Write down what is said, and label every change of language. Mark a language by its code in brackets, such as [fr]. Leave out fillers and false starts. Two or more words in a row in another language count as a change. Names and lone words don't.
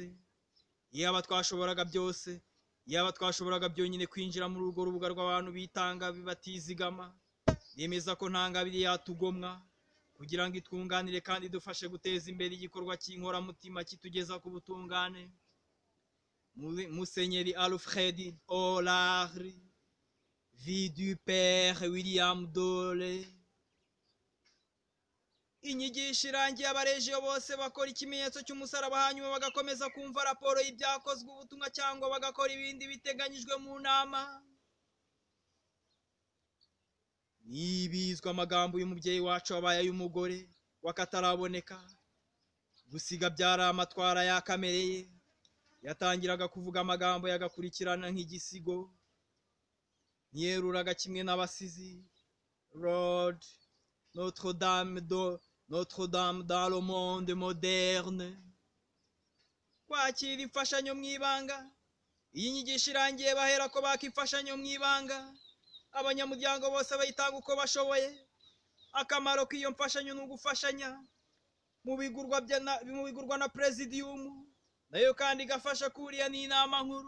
[rw] Iyaba twashoboraga byose, iyaba twashoboraga byonyine kwinjira muri urwo rubuga rw'abantu bitanga batizigama, yemeza ko nta ngabire yatugomwa, kugira ngo itwunganire kandi idufashe guteza imbere igikorwa cy'inkoramutima kitugeza ku butungane. Musenyeri Alfred O'Leary, [fr] vie du Père William Dole. [rw] Inyigisho irangiye abarejiyo bose bakora ikimenyetso cy'umusaraba, hanyuma bagakomeza kumva raporo y'ibyakozwe ubutumwa cyangwa bagakora ibindi biteganyijwe mu nama. Nibizwa amagambo y'umubyeyi wacu wabaye ay'umugore wakataraboneka, gusiga byari amatwara ya kamere ye. Yatangiraga kuvuga amagambo yagakurikirana nk'igisigo, ntiyeruraga kimwe n'abasizi. [en] Lord, [fr] Notre-Dame dans le monde moderne. [rw] Kwakira imfashanyo mu ibanga. Iyi nyigisho irangiye bahera ko baka imfashanyo mu ibanga, abanyamuryango bose bayitanga uko bashoboye. Akamaro k'iyo mfashanyo ni ugufashanya mu bigurwa na Presidium, nayo kandi igafasha kuriya n'inama nkuru.